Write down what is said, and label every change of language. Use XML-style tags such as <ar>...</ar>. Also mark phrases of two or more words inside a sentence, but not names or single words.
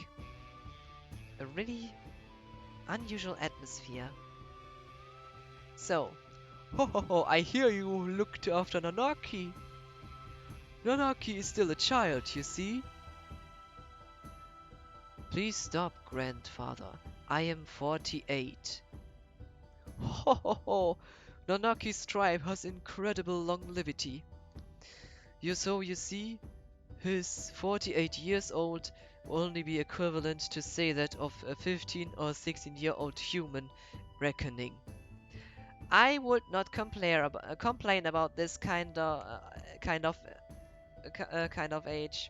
<en>A really unusual atmosphere. So, ho ho ho, I hear you looked after Nanaki. Nanaki is still a child, you see? Please stop, grandfather. I am 48. Ho ho ho! Nanaki's tribe has incredible longevity. You see, his 48 years old will only be equivalent to say that of a 15 or 16-year-old human reckoning. I would not complain about this kind of age.</en>